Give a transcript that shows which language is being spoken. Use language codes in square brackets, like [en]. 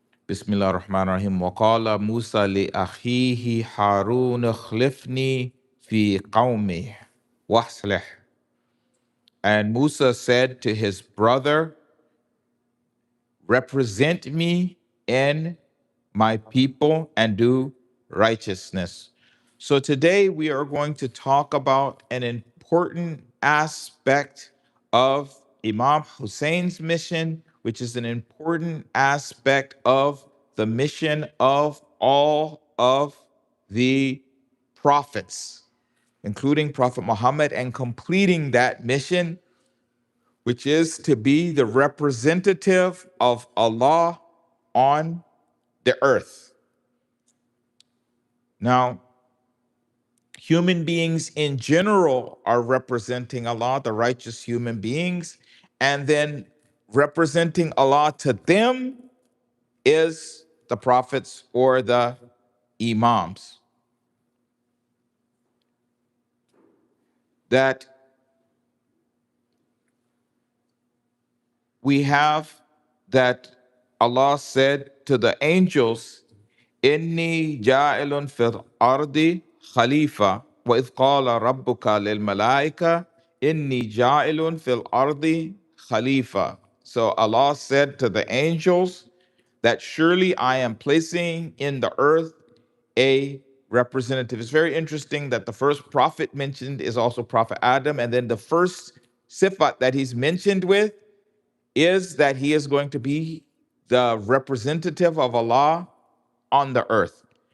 [ar] بسم الله الرحمن الرحيم. وقال موسى لأخيه هارون اخلفني في قومي واصلح. [en] And Musa said to his brother, represent me in my people and do righteousness. So today we are going to talk about an important aspect of Imam Husayn's mission, which is an important aspect of the mission of all of the prophets, including Prophet Muhammad, and completing that mission, which is to be the representative of Allah on the earth. Now, human beings in general are representing Allah, the righteous human beings, and then representing Allah to them is the prophets or the imams. That we have that Allah said to the angels, [ar] إني جاعل في الأرض خليفة وإذ قال ربك للملائكة إني جاعل في الأرض خليفة. [en] So Allah said to the angels that surely I am placing in the earth a representative. It's very interesting that the first prophet mentioned is also Prophet Adam, and then the first sifat that he's mentioned with is that he is going to be the representative of Allah on the earth.